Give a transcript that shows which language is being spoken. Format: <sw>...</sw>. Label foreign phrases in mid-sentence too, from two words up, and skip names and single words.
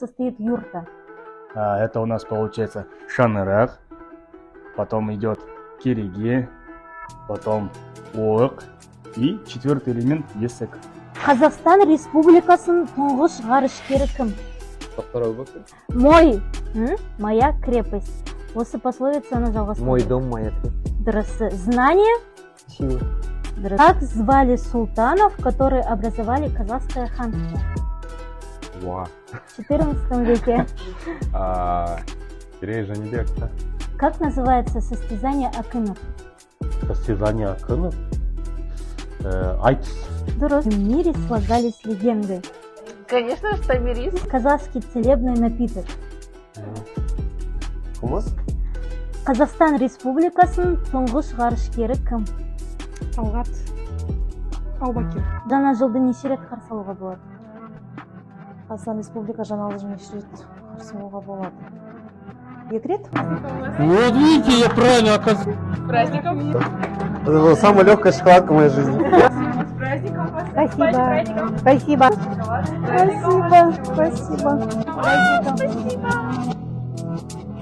<ru>состоит юрта? Это у нас получается шанырак, потом идет кереге, потом оқ и четвертый элемент есік.</ru> <kk>Қазақстан Республикасының тұңғыш ғарышкері кім?</kk> <ru>Мой, моя крепость.</ru> <kk>Осы пословицаны жалғастыру.</kk> <ru>Мой дом, моя крепость.</ru> <kk>Дұрыс. Знание?</kk> <ru>Сила.</ru> <kk>Дұрыс.</kk> <ru>Как звали султанов, которые образовали казахское ханство? Уа. В 14 веке. Керей Жанибек, да? Как называется состязание акынов? Состязание акынов?</ru> <kk>Айтыс. Дұрыс. В мире слагались легенды. Конечно же, тамирис. Казахский целебный напиток. Қымыз? Қазақстан Республикасының тұңғыш ғарышкері кім? Талғат Аубакир. Жаңа жылды неше рет қарсы алуға болады? Қазақстан Республика жаңа жылын неше рет қарсы алуға болады? 2 рет?</kk> <ru>Вот видите, я правильно оказался. Праздником. Это была самая легкая шоколадка в моей жизни. С праздником вас. Спасибо. Праздником. Спасибо. Спасибо. Спасибо. Спасибо.</ru>